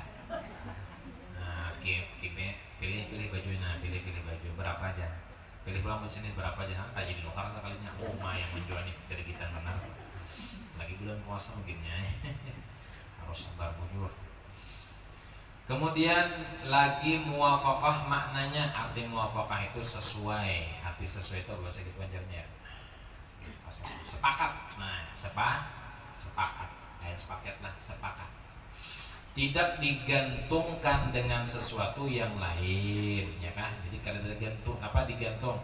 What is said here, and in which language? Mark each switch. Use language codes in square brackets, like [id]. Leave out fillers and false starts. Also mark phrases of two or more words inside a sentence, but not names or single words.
[id] Nah, pilih baju, pilih baju berapa aja. Pilih pulang sini berapa aja, tak jadi nukar sekalinya. Yang menjual nih dari kita benar. Lagi bulan puasa mungkinnya. Harus sabar bujur. Kemudian lagi muwafaqah, maknanya arti muwafaqah itu sesuai. Arti sesuai itu bahasa gitu Banjarnya. Sepakat. Nah, sepakat. Sepaket lah, sepakat. Tidak digantungkan dengan sesuatu yang lain, ya kan? Jadi kalau ada gantung, apa digantung?